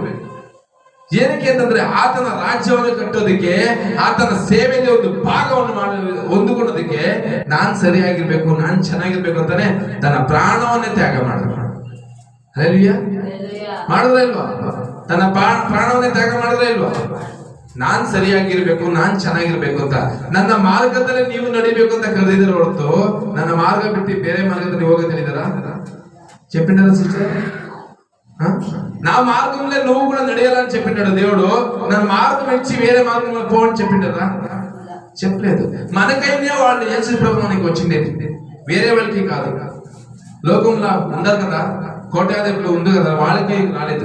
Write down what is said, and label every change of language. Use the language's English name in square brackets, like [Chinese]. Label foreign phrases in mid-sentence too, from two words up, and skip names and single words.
[Kannada] ಏನಕ್ಕೆ ಅಂತಂದ್ರೆ ಆತನ ರಾಜ್ಯವನ್ನು ಕಟ್ಟೋದಕ್ಕೆ, ಆತನ ಸೇವೆಯಲ್ಲಿ ಒಂದು ಭಾಗವನ್ನು ಹೊಂದಿಕೊಳ್ಳೋದಕ್ಕೆ ನಾನ್ ಸರಿಯಾಗಿರ್ಬೇಕು, ನಾನ್ ಚೆನ್ನಾಗಿರ್ಬೇಕು ಅಂತಾನೆ ತನ್ನ ಪ್ರಾಣವನ್ನೇ ತ್ಯಾಗ ಮಾಡಿದ್ರು. ಹಲ್ಲೆಲೂಯಾ. ಮಾಡಿದ್ರೆ ಇಲ್ವಾ? ತನ್ನ ಪ್ರಾಣವನ್ನೇ ತ್ಯಾಗ ಮಾಡಿದ್ರೆ ಇಲ್ವಾ? ನಾನ್ ಸರಿಯಾಗಿರ್ಬೇಕು, ನಾನ್ ಚೆನ್ನಾಗಿರ್ಬೇಕು ಅಂತ, ನನ್ನ ಮಾರ್ಗದಲ್ಲಿ ನೀವು ನಡಿಬೇಕು ಅಂತ ಕರೆದಿದ್ದಾರೆ ಹೊರತು ನನ್ನ ಮಾರ್ಗ ಬಿಟ್ಟು ಬೇರೆ ಮಾರ್ಗದಲ್ಲಿ ಹೋಗೋದು ಹೇಳಿದಾರ? [Telugu] చెప్పిండారా సిస్టర్? నా మార్గంలో నువ్వు కూడా నడియాలని చెప్పిండాడు దేవుడు. నన్ను మార్గం ఇచ్చి వేరే మార్గంలో పో అని చెప్పిండారా? చెప్పలేదు. మనకైనా వాళ్ళు యేసు ప్రభు మనకి వచ్చిండేది, వేరే వాళ్ళకి కాదు. లోకంలో ఉండరు కదా, కోటాధిపతులు ఉంది కదా, వాళ్ళకి రాలేదు.